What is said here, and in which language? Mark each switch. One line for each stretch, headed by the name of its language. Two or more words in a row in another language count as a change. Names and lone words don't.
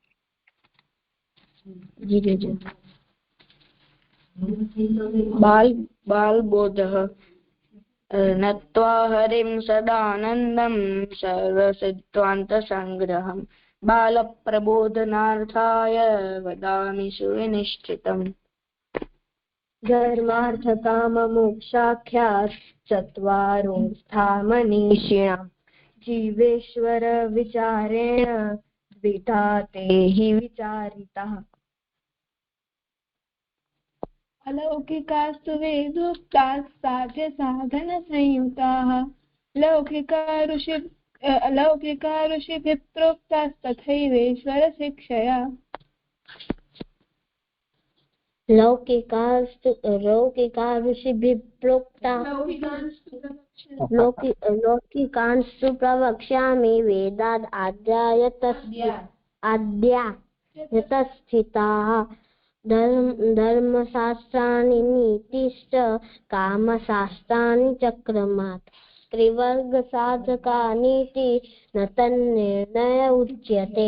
Sanskrit: બાલબોધઃ નત્વા હરિમ સદાનંદમ સર્વસિદ્ધાંતસંગ્રહમ બાલપ્રબોધનાર્થાય વદામિ સુનિશ્ચિતम्. ધર્માર્થકામમોક્ષાખ્યાત ચત્વારો સ્થામનીષિણાં જીવેશ્વર વિચારેણ દ્વિધા તે હિ વિચારિતાઃ. अलौकिकास्तु वेदोक्ताः साध्य साधन संयुताः अलौकिका ऋषिभिः प्रोक्तास्तथैवेश्वर शिक्षया. लौकिका ऋषिभिः प्रोक्ता लौकिकांस्तु प्रवक्ष्यामि वेदाद् आद्यायतस्थिताः धर्मशास्त्राणि नीतिश्च कामशास्त्राणि चक्रमात् त्रिवर्ग साधका नीति न तन्निर्णय उच्यते.